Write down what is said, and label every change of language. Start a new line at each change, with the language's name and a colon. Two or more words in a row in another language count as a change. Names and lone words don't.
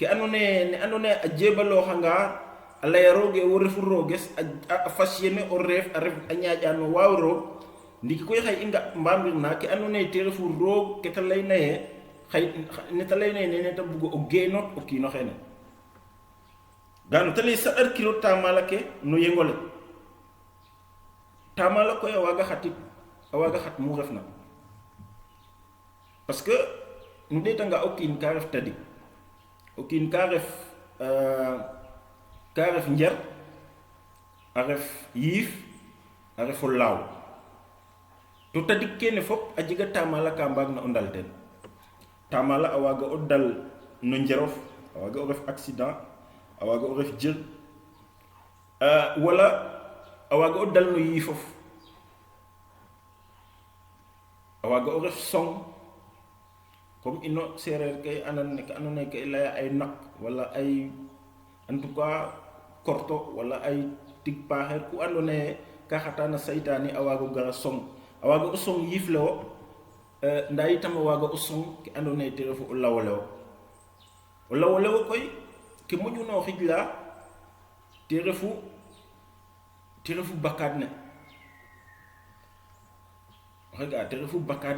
Serer: andona ye ne andona ye a jebalooxanga a laya rooge wo refu rooges a fas yene o reef a ref a ñaaƴano waaw roog ndiki koy xay i nga mbambirna ke andona ye te refu roog ke ta layna ye xay neta layna ye nene ta bugo o geenot o kiinoxene gano tali saɗar kilo tamala ke no yengole tamala koy a waga xat mu refna
French: parce que
Serer: nu ɗetanga o kiin ka ref tadik o kiin ka ref njer a ref yiif a refo laaw to tadik kene fop a jega tamala ka mbaag na o ndal ten tamala a waga o dal no njerof a waga o ref accident a waga o ref jir wala a waga o dal no yiifof a waga o ref song comme ino sereer kay andona kay laya ay naq wala ay en
French: tout cas
Serer: korto wala ay tig paaxeer ku andona ye ka xatana saytani a waga o gara song a waga o song yiif le wo nda itam a waga o song ke andona ye te refu o lawole wo koy ke moƴuna o xij la te refu bakkaat ne oxega te refu bakkaat